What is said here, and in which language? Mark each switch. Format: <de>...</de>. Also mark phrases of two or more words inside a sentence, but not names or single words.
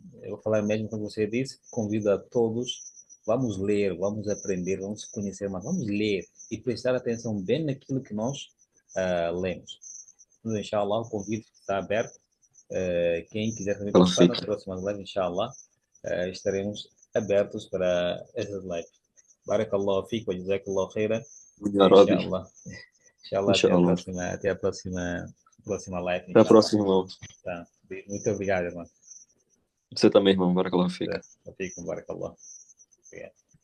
<pt>eu vou falar mesmo como você disse, convido a todos, vamos ler, vamos aprender, vamos conhecer, mas vamos ler e prestar atenção bem naquilo que nós lemos. Então, inshallah, o convite está aberto. Quem quiser também Ela participar fica. nas próximas lives, inshallah, estaremos abertos para essas lives.</pt> <ar>بارك الله فيك وجزاك الله خيرا. يا ربي, إن شاء الله إن شاء الله,</ar> <pt>inshallah. até a próxima live, Até a inshallah. próxima, irmão. Tá. Muito obrigado, irmão. Você também, irmão. Barakallahu fica. Fico, barakallahu. Obrigado.</pt>